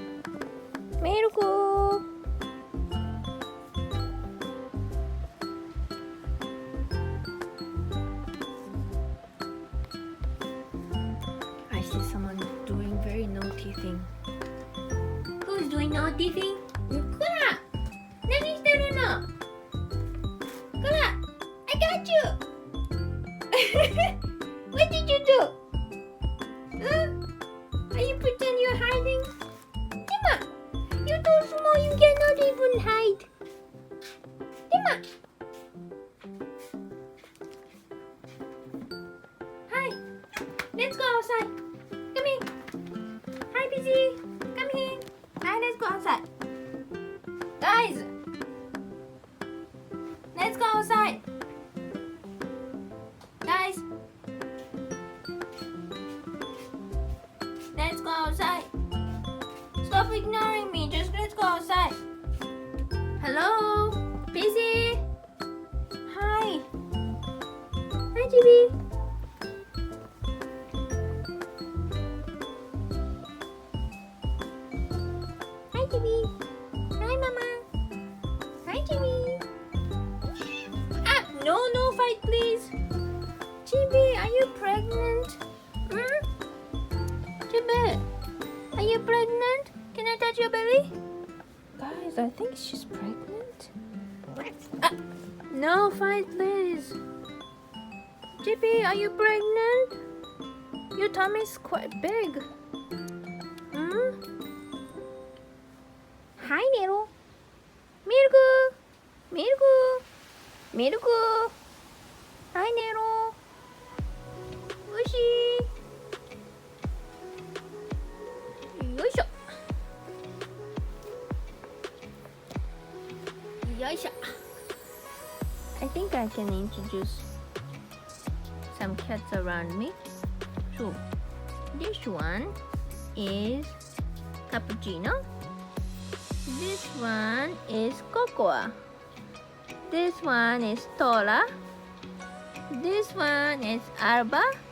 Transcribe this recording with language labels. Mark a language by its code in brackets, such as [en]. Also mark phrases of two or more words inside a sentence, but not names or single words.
[en] 밀크. I see someone doing very naughty thing. Who's doing naughty thing? [ja] こら! 何してるの? こら! [en] I got you! What did you do? Are you pretend you're hiding? Tima! You're too small, you cannot even hide. Tima! Hi! Let's go outside. Come here. Hi, Busy. Come here. Hi, let's go outside. Guys! Let's go outside. Guys! Let's go outside. Stop ignoring me. Just let's go outside. Hello? Busy? Hi. Hi, GB. Hi, GB. Hi, Mama. Hi, GB. Ah, no fight, please. GB, are you pregnant? GB, are you pregnant? Can I touch your belly? Guys, I think she's pregnant. Ah, no fight, please. GB, are you pregnant? Your tummy's quite big. Hi, Nero. Mirku. Mirku. Mirku. Hi, Nero. Ushi. Yoisho. Yoisho. I think I can introduce some cats around me. So, this one is Cappuccino. This one is Cocoa. This one is Tora. This one is Arba.